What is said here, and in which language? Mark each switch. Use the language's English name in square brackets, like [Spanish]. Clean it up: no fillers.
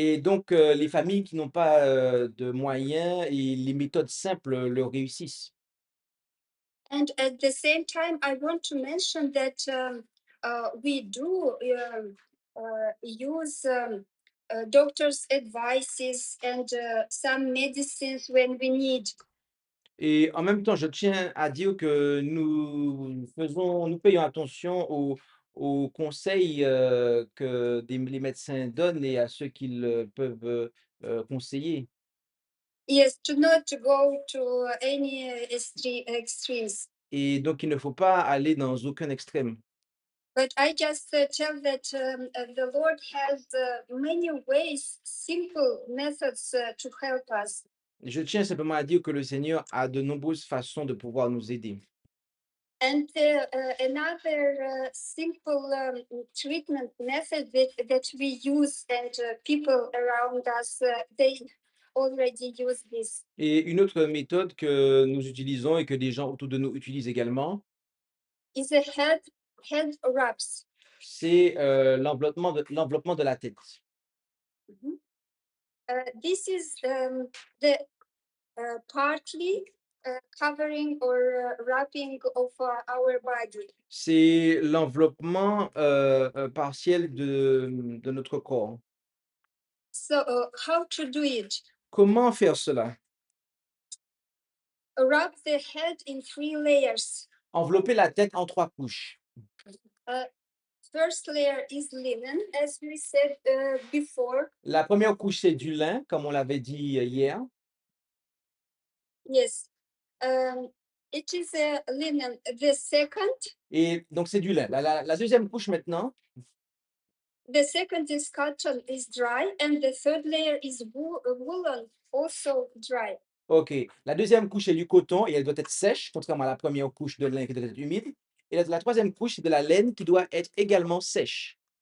[French] Et donc, les familles qui n'ont pas de moyens et les méthodes simples leur réussissent. [English] And at the same time, I want to mention that we do use doctors' advices and some medicines when we need. [French] Et en même temps, je tiens à dire que nous payons attention aux conseils, que les médecins donnent et à ceux qu'ils, peuvent, conseiller. [English] Yes, to not to go to any extremes. [French] Et donc il ne faut pas aller dans aucun extrême. [English] But I just tell that the Lord has many ways, simple methods to help us. [French] Je tiens simplement à dire que le Seigneur a de nombreuses façons de pouvoir nous aider. [English] And another simple treatment method that we use, and people around us, they already use this, [French] Et une autre méthode que nous utilisons et que des gens autour de nous utilisent également, [English] is a head wraps. [French] c'est l'enveloppement de la tête. [English] This is the partly covering or wrapping of our body. [French] C'est l'enveloppement partiel de notre corps. [English] So how to do it? [French] Comment faire cela? [English] Wrap the head in 3 layers. [French] Envelopper la tête en 3 couches. [English] First layer is linen, as we said before. [French] La première couche, c'est du lin, comme on l'avait dit hier. [English] Yes. It is a linen. The second [French] Et donc, c'est du lin. La deuxième couche maintenant, [English] is cotton, is dry, and the third layer is woolen, also dry. OK. [French] La deuxième couche est du coton et elle doit être sèche, contrairement à la première couche de lin qui doit être humide. Et la troisième couche, c'est de la laine qui doit être également sèche.